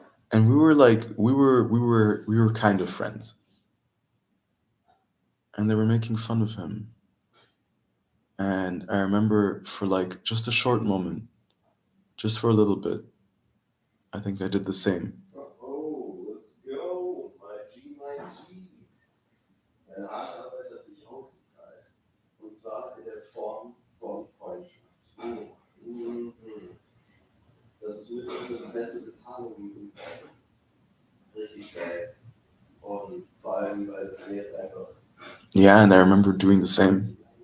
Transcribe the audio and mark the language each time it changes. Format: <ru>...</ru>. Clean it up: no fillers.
<en>And we were like we were kind of friends. And they were making fun of him. And I remember for like just a short moment, just for a little bit, I think I did the same. Oh, let's go. My G, my G.</en> <de>Deine harte Arbeit hat sich ausgezahlt. Und zwar in der Form von Freundschaft. Mhm. Das ist wirklich die beste Bezahlung, die du richtig geil. Und vor allem, weil es jetzt einfach.</de> <en>Yeah, and I remember doing the same.</en>